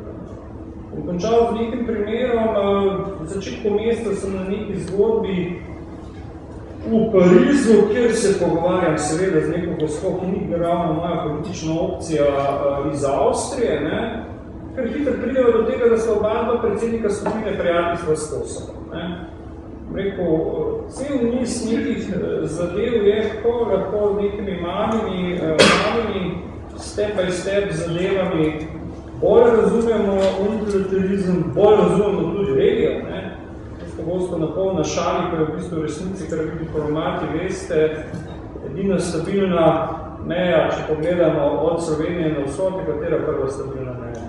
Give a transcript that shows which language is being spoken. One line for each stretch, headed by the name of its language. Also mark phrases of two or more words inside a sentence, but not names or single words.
Slovenian: In končal z nekim primerom, v začetku meseca sem na neki zgodbi v Parizu, kjer se pogovarjam seveda z neko gospo, ki ni ravno moja politična opcija iz Avstrije, ker hitro pridejo do tega, da so oba predsednika skupine prijateljstva s Kosovom. Rekel, cel niz nekih zadev je, ko lahko z nekimi malimi
English: step by step
Slovenian: zadevami bolj razumemo multilaterizem, bolj razumemo tudi regijo. Pogosto na polna šali, ko je v bistvu resnici, kar vi diplomati veste, edina stabilna meja, če pogledamo od Slovenije na vzhod, katera prva stabilna meja?